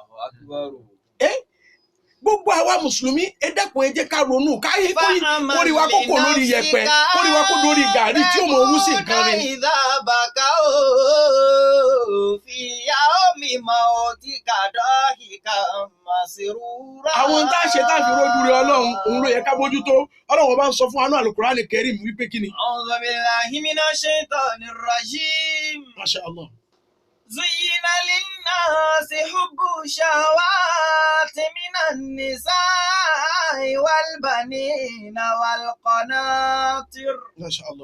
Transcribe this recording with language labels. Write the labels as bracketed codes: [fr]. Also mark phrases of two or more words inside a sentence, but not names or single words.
[yo] Gbogbo àwa mùsùlùmí ẹ dákun ẹ jẹ́ ká ronú káyé kórì wa kókò lórí yẹ̀pẹ̀ kórì wa kó lórí gàrí tí ó mọ owó sí nǹkan rẹ̀. Àwọn tá a ṣe tá a fi rójú rẹ̀ Ọlọ́run òun ló yẹ ká bójútó. Ọlọ́run bá ń sọ fún anú Al-Qur'ani Karim wípé kí ni. [ar] أعوذ بالله من الشيطان الرجيم. ما شاء الله. زين للناس حب الشهوات من النساء والبنين والقناطر ما شاء الله